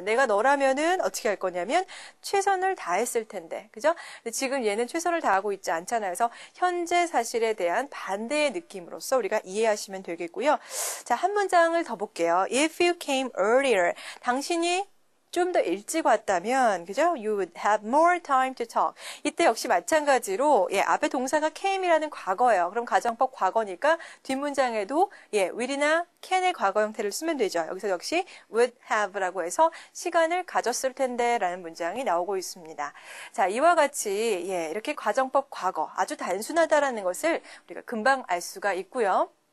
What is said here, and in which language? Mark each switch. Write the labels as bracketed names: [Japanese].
[Korean] 내가 너라면은 어떻게 할 거냐면 최선을 다했을 텐데, 그죠? 근데 지금 얘는 최선을 다하고 있지 않잖아요. 그래서 현재 사실에 대한 반대의 느낌으로서 우리가 이해하시면 되겠고요. 자, 한 문장을 더 볼게요. [English] If you came earlier, [Korean] 당신이 좀 더 일찍 왔다면, 그죠? [English] You would have more time to talk. [Korean] 이때 역시 마찬가지로, 앞에 동사가 came이라는 과거예요. 그럼 가정법 과거니까 뒷문장에도, will이나 can의 과거 형태를 쓰면 되죠. 여기서 역시 would have라고 해서 시간을 가졌을 텐데 라는 문장이 나오고 있습니다. 자, 이와 같이, 이렇게 가정법 과거, 아주 단순하다라는 것을 우리가 금방 알 수가 있고요.